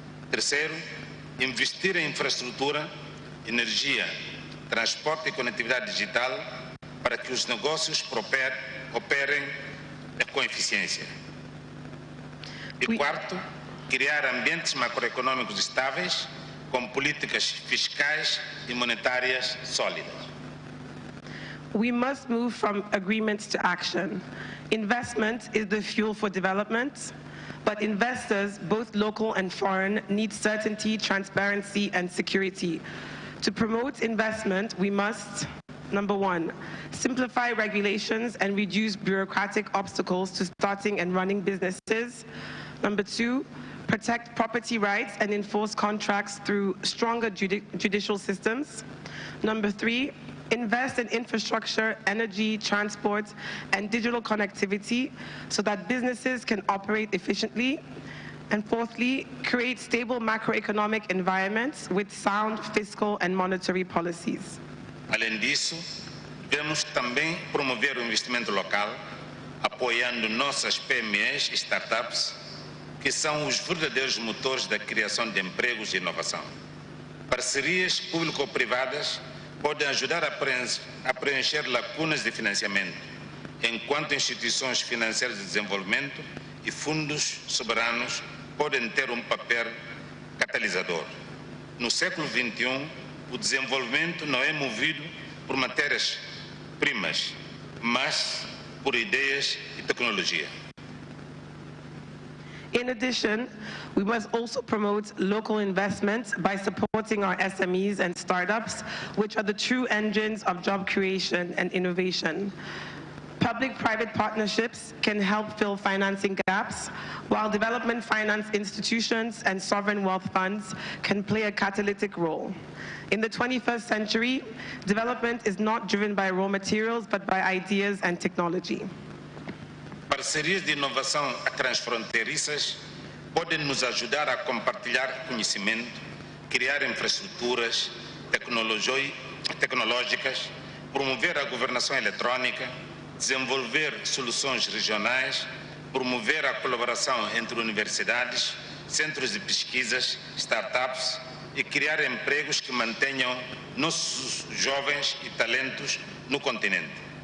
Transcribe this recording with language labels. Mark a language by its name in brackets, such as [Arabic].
[Portuguese] Terceiro, investir em infraestrutura, energia, transporte e conectividade digital para que os negócios operem com eficiência. E quarto, criar ambientes macroeconômicos estáveis com políticas fiscais e monetárias sólidas. [English] We must move from agreements to action. Investment is the fuel for development, but investors, both local and foreign, need certainty, transparency, and security. To promote investment, we must, number one, simplify regulations and reduce bureaucratic obstacles to starting and running businesses. Number two, protect property rights and enforce contracts through stronger judicial systems. Number three, invest in infrastructure, energy, transport, and digital connectivity so that businesses can operate efficiently. And fourthly, create stable macroeconomic environments with sound fiscal and monetary policies. [Portuguese] Além disso, devemos também promover o investimento local, apoiando nossas PMEs e startups, que são os verdadeiros motores da criação de empregos e inovação. Parcerias público-privadas podem ajudar a preencher lacunas de financiamento, enquanto instituições financeiras de desenvolvimento e fundos soberanos podem ter um papel catalisador. No século XXI, o desenvolvimento não é movido por matérias-primas, mas por ideias e tecnologia. [English] In addition, we must also promote local investment by supporting our SMEs and startups, which are the true engines of job creation and innovation. Public-private partnerships can help fill financing gaps, while development finance institutions and sovereign wealth funds can play a catalytic role. In the 21st century, development is not driven by raw materials, but by ideas and technology. [Portuguese] Parcerias de inovação transfronteiriças podem nos ajudar a compartilhar conhecimento, criar infraestruturas tecnológicas, promover a governação eletrônica, desenvolver soluções regionais, promover a colaboração entre universidades, centros de pesquisas, startups e criar empregos que mantenham nossos jovens e talentos no continente.